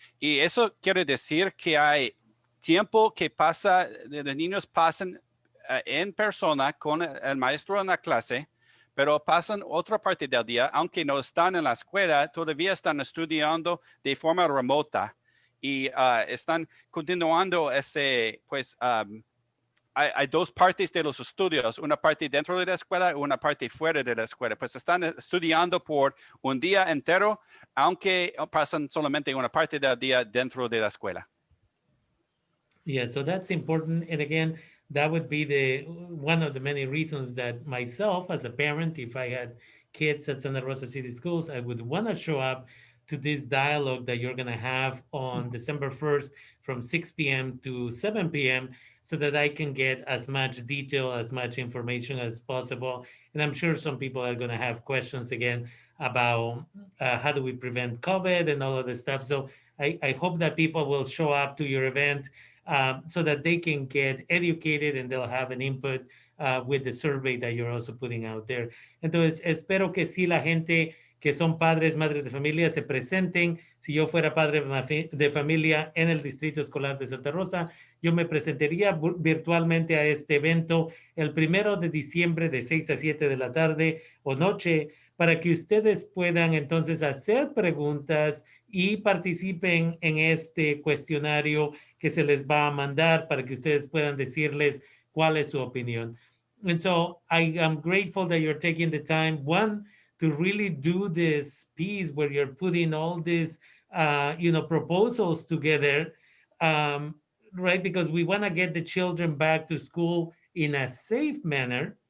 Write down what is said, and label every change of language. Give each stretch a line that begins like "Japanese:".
Spanish: Y eso quiere decir que hay tiempo que pasa, los niños pasan en persona con el maestro en la clase, pero pasan otra parte del día, aunque no están en la escuela, todavía están estudiando de forma remota y están continuando ese, pues, hay dos partes de los estudios, una parte dentro de la escuela y una parte fuera de la escuela. Pues están estudiando por un día entero, aunque pasan solamente una parte del día dentro de la escuela.
English: Yeah, so that's important. And again, that would be one of the many reasons that myself as a parent, if I had kids at Santa Rosa City Schools, I would want to show up to this dialogue that you're going to have on December 1st from 6 p.m. to 7 p.m. so that I can get as much detail, as much information as possible. And I'm sure some people are going to have questions again about how do we prevent COVID and all of this stuff. So I hope that people will show up to your event so that they can get educated and they'll have an input with the survey that you're also putting out there.
Spanish: Entonces, espero que sí la gente que son padres, madres de familia se presenten. Si yo fuera padre de familia en el Distrito Escolar de Santa Rosa, yo me presentaría virtualmente a este evento el 1 de diciembre de 6 a 7 de la tarde o noche para que ustedes puedan entonces hacer preguntas y participen en este cuestionario que se les va a mandar para que ustedes puedan decirles cuál es su opinión.
English: And so I am grateful that you're taking the time, one, to really do this piece where you're putting all these, proposals together, right? Because we want to get the children back to school in a safe manner.